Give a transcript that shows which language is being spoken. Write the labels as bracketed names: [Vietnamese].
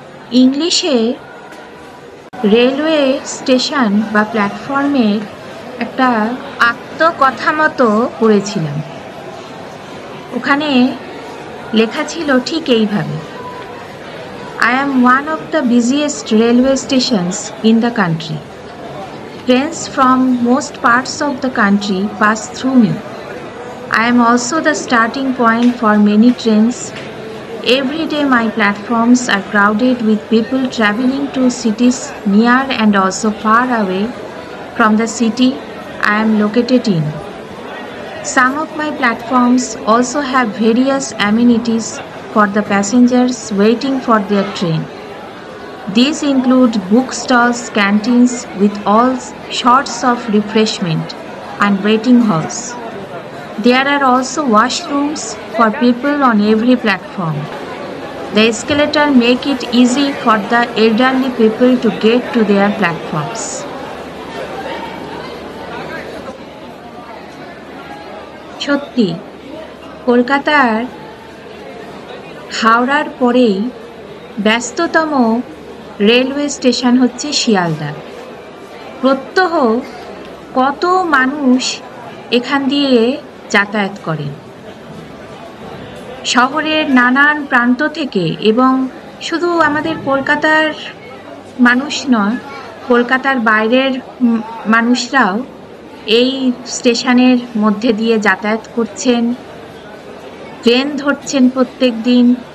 [Bangla] ইংলিশে railway station বা প্ল্যাটফর্মের একটা আত্মকথা মতো পড়েছিলাম। ওখানে লেখা ছিল ঠিক এইভাবে: [English] I am one of the busiest railway stations in the country. Trains from most parts of the country pass through me. I am also the starting point for many trains. Every day my platforms are crowded with people traveling to cities near and also far away from the city I am located in. Some of my platforms also have various amenities for the passengers waiting for their train. These include bookstalls, canteens with all sorts of refreshment, and waiting halls. There are also washrooms for people on every platform. The escalator make it easy for the elderly people to get to their platforms. [Bangla] সত্যি কলকাতার হাওড়ার পরেই ব্যস্ততম railway station হচ্ছে শিয়ালদা। প্রত্যহ কত মানুষ এখান দিয়ে যাতায়াত করেন শহরের নানান প্রান্ত থেকে, এবং শুধু আমাদের কলকাতার মানুষ নয়, কলকাতার বাইরের মানুষরাও এই স্টেশনের মধ্যে দিয়ে যাতায়াত করছেন, ট্রেন ধরছেন প্রত্যেক দিন।